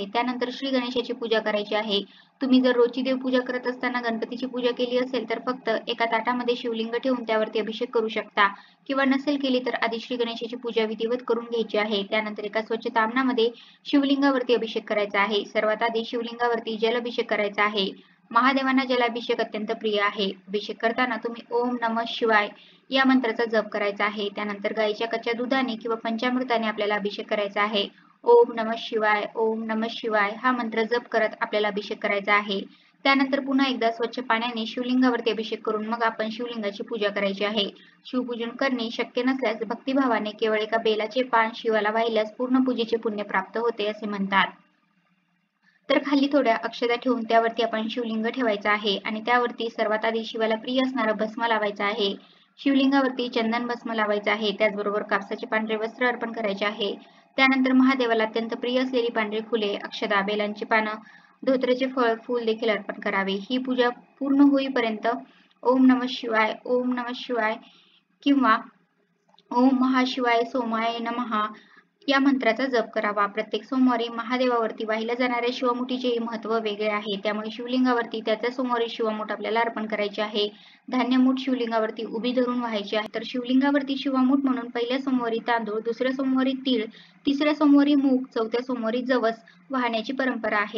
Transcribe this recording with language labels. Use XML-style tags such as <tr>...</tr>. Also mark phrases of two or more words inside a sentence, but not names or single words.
<mr>त्यानंतर श्री गणेशाची पूजा करायची आहे. तुम्ही जर रोजची देवपूजा करत असताना गणपतीची पूजा केली असेल तर फक्त एका ताटामध्ये शिवलिंग ठेवून त्यावरती अभिषेक करू शकता किंवा नसेल केली तर आधी श्री गणेशाची पूजा विधिवत करून घ्यायची आहे. त्यानंतर एका स्वच्छ तामणामध्ये शिवलिंगावरती अभिषेक करायचा आहे. सर्वात आधी शिवलिंगावरती जलाभिषेक करायचा आहे. महादेवांना जलाभिषेक अत्यंत प्रिय आहे. अभिषेक करताना तुम्ही</mr> <sa>ओम नमः शिवाय</sa> <mr>या मंत्राचा जप करायचा आहे. त्यानंतर गाईच्या कच्च्या दुधाने किंवा पंचामृताने आपल्याला अभिषेक करायचा आहे.</mr> <sa>ओम नमः शिवाय ओम नमः शिवाय</sa> <mr>हा मंत्र जप करत आपल्याला अभिषेक करायचा आहे. त्यानंतर पुन्हा एकदा स्वच्छ पाण्याने शिवलिंगावरती अभिषेक करून मग आपण शिवलिंगाची पूजा करायची आहे. शिवपूजन करणे शक्य नसल्यास भक्तिभावाने केवळ एका बेलाचे पान शिवाला वाहिल्यास पूर्ण पूजेचे पुण्य प्राप्त होते असे म्हणतात. तर खाली थोड्या अक्षता ठेवून त्यावरती आपण शिवलिंग ठेवायचं आहे आणि त्यावरती सर्वात आधी शिवाला प्रिय असणारं भस्म लावायचं आहे. शिवलिंगावरती चंदन भस्म लावायचं आहे. त्याचबरोबर कापसाचे पांढरे वस्त्र अर्पण करायचे आहे. त्यानंतर महादेवाला अत्यंत प्रिय असलेली पांढरी फुले, अक्षता, बेलांची पानं, धोत्र्याचे फळ, फूल देखील अर्पण करावे. ही पूजा पूर्ण होईपर्यंत</mr> <sa>ओम नमः शिवाय ओम नमः शिवाय</sa> <mr>किंवा</mr> <sa>ओम महाशिवाय सोमाय नमः</sa> <mr>या मंत्राचा जप करावा. प्रत्येक सोमवारी महादेवावरती वाहिल्या जाणाऱ्या शिवमुठीचे महत्त्व वेगळे आहे. त्यामुळे शिवलिंगावरती त्याच्या सोमवारी शिवमुठ आपल्याला अर्पण करायचे आहे. धान्यमुठ शिवलिंगावरती उभी धरून व्हायची आहे. तर शिवलिंगावरती शिवमुठ म्हणून पहिल्या सोमवारी तांदूळ, दुसऱ्या सोमवारी तीळ, तिसऱ्या सोमवारी मूग, चौथ्या सोमवारी जवस वाहण्याची परंपरा आहे.</mr>